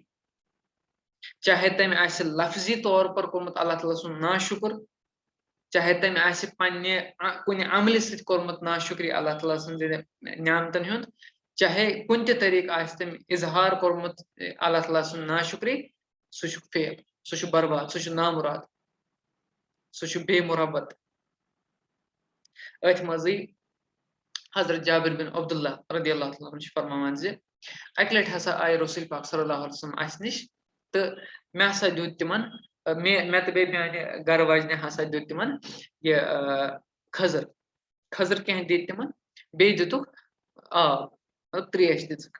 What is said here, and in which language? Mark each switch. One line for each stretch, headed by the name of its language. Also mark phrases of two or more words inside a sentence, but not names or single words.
Kashmiri: چاہے تٔمۍ آسہِ لفظی طور پر کوٚرمُت اللہ تعالیٰ سُنٛد ناشُکر، چاہے تٔمۍ آسہِ پنٛنہِ کُنہِ عملہِ سۭتۍ کوٚرمُت ناشُکری اللہ تعالیٰ سٕنٛزِ نعمتن ہُنٛد، چاہے کُنہِ تہِ طریٖقہٕ آسہِ تٔمۍ اِظہار کوٚرمُت اللہ تعالیٰ سُنٛد ناشُکری، سُہ چھُ فیل، سُہ چھُ برباد، سُہ چھُ نامُراد، سُہ چھُ بے مُربت. أتھۍ منٛزٕے حضرت جابر بن عبداللہ
Arabic: رضی اللہ تعالیٰ عنہ
Kashmiri: چھِ فرماوان زِ اَکہِ لَٹہِ ہسا آیہِ رسول پاک
Arabic: صلی اللہ علیہ وسلم
Kashmiri: اَسہِ نِش تہٕ مےٚ ہسا دیُت تِمن مےٚ تہٕ بیٚیہِ میانہِ گرٕ واجنہِ ہسا دیُت تِمن یہِ کھٔزٕر کینٛہہ دِتۍ تِمن، بیٚیہِ دِتُکھ آب، مطلب تریش دِژٕکھ.